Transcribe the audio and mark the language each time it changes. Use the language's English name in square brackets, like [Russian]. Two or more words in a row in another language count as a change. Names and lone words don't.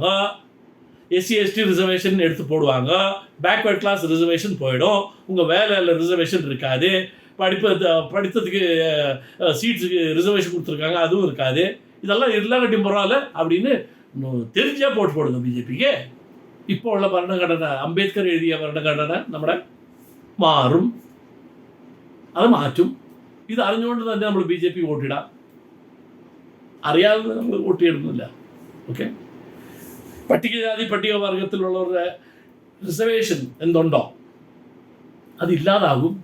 [English] SC reservation [Tamil] எடுத்து போடுவாங்க, [English] backward class reservation [Tamil] போயிடும், உங்கள் வேலையில் ரிசர்வேஷன் இருக்காது, படித்ததுக்கு சீட்ஸுக்கு ரிசர்வேஷன் கொடுத்துருக்காங்க அதுவும் இருக்காது. இதெல்லாம் இல்லாட்டி பரவாயில்ல அப்படின்னு தெரிஞ்சே போட்டு போடுங்க பிஜேபிக்கு. இப்போ உள்ள [Malayalam] ഭരണഘടന, അംബേദ്കർ എഴുതിയ ഭരണഘടന നമ്മുടെ മാറും, അത് മാറ്റും. ഇത് അറിഞ്ഞുകൊണ്ട് തന്നെ നമ്മൾ BJP വോട്ടിടാം. അറിയാതെ നമ്മൾ വോട്ട് ചെയ്യുന്നില്ല. ഓക്കെ, പട്ടികജാതി പട്ടികവർഗത്തിലുള്ളവരുടെ റിസർവേഷൻ എന്തുണ്ടോ അതില്ലാതാകും.